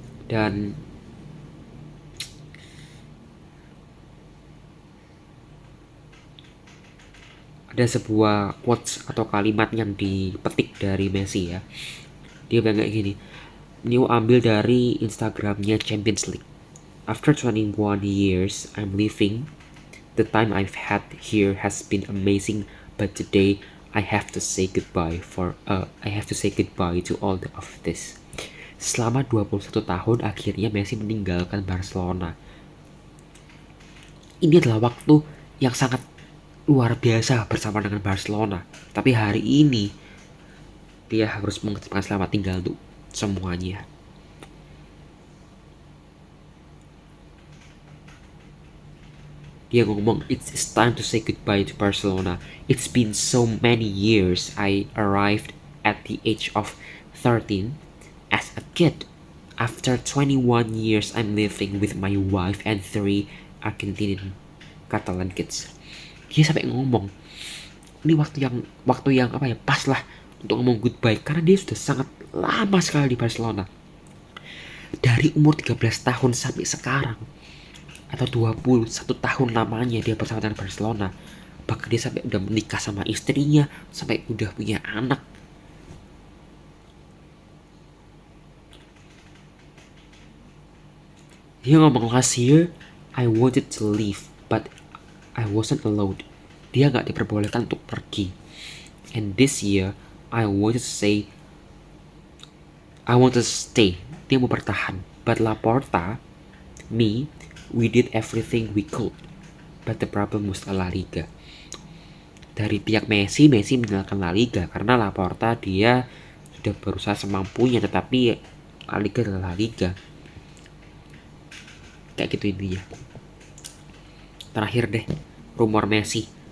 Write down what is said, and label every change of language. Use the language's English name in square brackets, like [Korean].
[Indonesian] Dan ada sebuah quotes atau kalimat yang dipetik dari Messi ya. Dia bilang kayak gini. Ini ambil dari Instagramnya Champions League. [English] After 21 years I'm living, the time I've had here has been amazing, but today I have to say goodbye to all of this. [Indonesian] Selama 21 tahun akhirnya Messi meninggalkan Barcelona. Ini adalah waktu yang sangat luar biasa bersama dengan Barcelona. Tapi hari ini dia harus mengucapkan selamat tinggal untuk semuanya. Dia ngomong, [English] it's time to say goodbye to Barcelona. It's been so many years. I arrived at the age of 13 as a kid. After 21 years, I'm living with my wife and 3 Argentinian Catalan kids. [Indonesian] Dia sampai ngomong, ini waktu yang apa ya, pas lah untuk ngomong goodbye, karena dia sudah sangat lama sekali di Barcelona. Dari umur 13 tahun sampai sekarang, atau 21 tahun lamanya dia bersama dengan Barcelona. Bahkan dia sampai udah menikah sama istrinya, sampai udah punya anak. Dia ngomong, [English] last year I wanted to leave, but I wasn't allowed. [Indonesian] Dia gak diperbolehkan untuk pergi. [English] And this year I want to stay. [Indonesian] Dia mau bertahan. [English] But Laporta, me, we did everything we could, but the problem was La Liga. [Indonesian] Dari pihak Messi meninggalkan La Liga karena Laporta dia sudah berusaha semampunya, tetapi La Liga adalah La Liga. Kayak gitu intinya. Terakhir deh, rumor Messi.